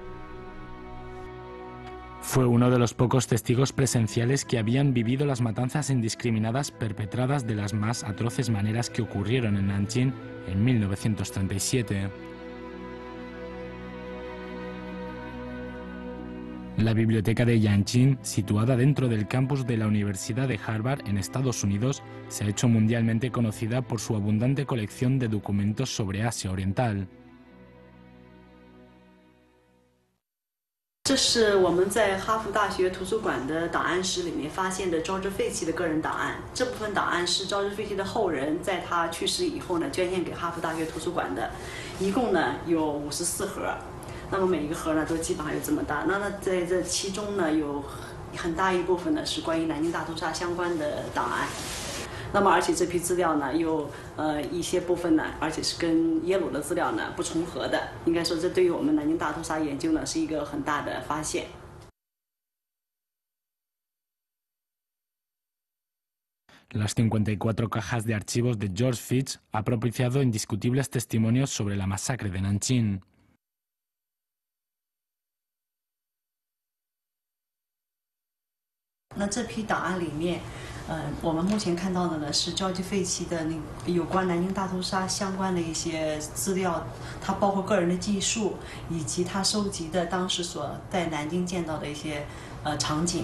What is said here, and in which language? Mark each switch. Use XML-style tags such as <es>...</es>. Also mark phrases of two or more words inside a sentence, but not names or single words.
<es>Fue uno de los pocos testigos presenciales que habían vivido las matanzas indiscriminadas perpetradas de las más atroces maneras que ocurrieron en Nanjing en 1937. La biblioteca de Yanqing, situada dentro del campus de la Universidad de Harvard en Estados Unidos, se ha hecho mundialmente conocida por su abundante colección de documentos sobre Asia Oriental.</es> <zh>这是我们在哈佛大学图书馆的档案室里面发现的 George Fitch 的个人档案。这部分档案是 George Fitch 的后人在他去世以后呢捐献给哈佛大学图书馆的，一共呢有54盒。那么每一个盒呢，都基本上有这么大。那在这其中呢，有很大一部分呢是关于南京大屠杀相关的档案。那么而且这批资料呢，有一些部分呢，而且是跟耶鲁的资料呢不重合的。应该说，这对于我们南京大屠杀研究呢是一个很大的发现。</zh> <es>Las 54 cajas de archivos de George Fitch ha propiciado indiscutibles testimonios sobre la masacre de Nanjing.</es> <zh>那这批档案里面，我们目前看到的呢是 George Fitch 的有关南京大屠杀相关的一些资料，它包括个人的记述，以及他收集的当时所在南京见到的一些场景。</zh>